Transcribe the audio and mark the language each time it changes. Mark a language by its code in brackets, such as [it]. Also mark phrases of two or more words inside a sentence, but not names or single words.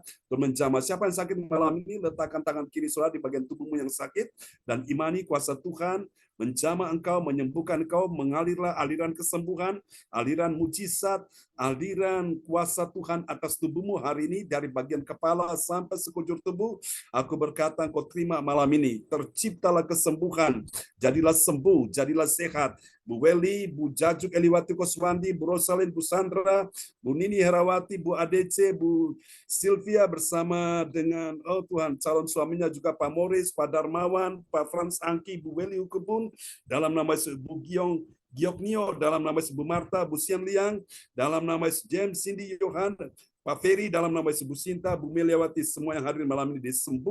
[id] Tuhan menjamah siapa yang sakit malam ini, letakkan tangan kiri saudara di bagian tubuhmu yang sakit dan imani kuasa Tuhan menjamah engkau, menyembuhkan engkau, mengalirlah aliran kesembuhan, aliran mujizat, aliran kuasa Tuhan atas tubuhmu hari ini dari bagian kepala sampai sekujur tubuh. Aku berkata engkau terima malam ini, terciptalah kesembuhan, jadilah sembuh, jadilah sehat. Bu Weli, Bu Jajuk Eliwati Koswandi, Bu Rosalin, Bu Sandra, Bu Nini Herawati, Bu ADC, Bu Sylvia bersama dengan Tuhan calon suaminya juga Pak Morris, Pak Darmawan, Pak Frans Angki, Bu Weli Ukebun, dalam nama Bu Gioknio, dalam nama Bu Marta, Bu Sian Liang, dalam nama James Cindy Yohan, Pak Ferry, dalam nama Bu Sinta, Bu Meliawati, semua yang hadir malam ini disembuhkan.